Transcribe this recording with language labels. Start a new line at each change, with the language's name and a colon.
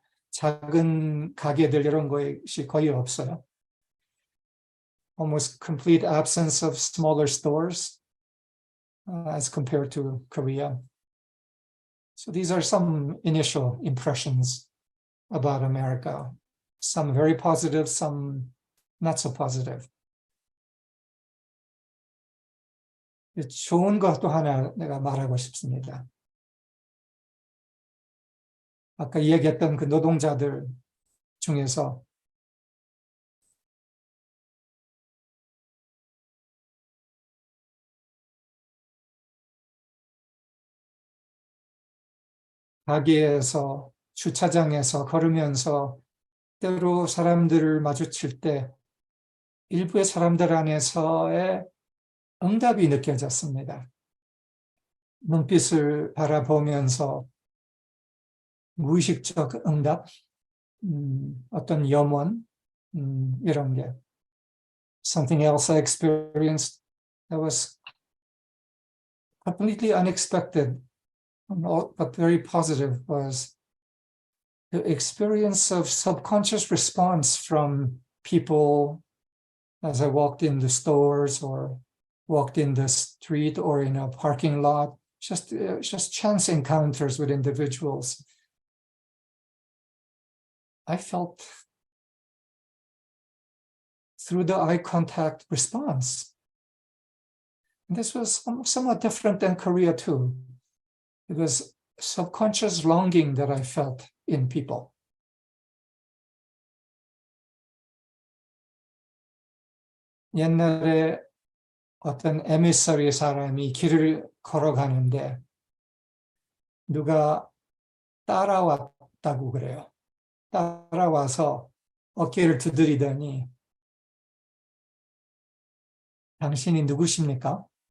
Korean: 작은 가게들 이런 것이 거의 없어요.
English: Almost complete absence of smaller stores as compared to Korea. So these are some initial impressions about America. Some very positive, some not so positive.
Korean: 좋은 것도 하나 내가 말하고 싶습니다. 아까 이야기했던 그 노동자들 중에서 가게에서, 주차장에서 걸으면서 때로 사람들을 마주칠 때 일부의 사람들 안에서의 응답이 느껴졌습니다. 눈빛을 바라보면서 무의식적 응답, 어떤 염원, 이런 게.
English: Something else I experienced that was completely unexpected, but very positive, was the experience of subconscious response from people as I walked in the stores or walked in the street or in a parking lot, just chance encounters with individuals. I felt through the eye contact response. And this was somewhat different than Korea too. It was subconscious longing that I felt in people.
Korean: 옛날에 어떤 에미서리 사람이 길을 걸어가는데 누가 따라왔다고 그래요. 따라와서 어깨를 두드리더니 당신이 누구십니까?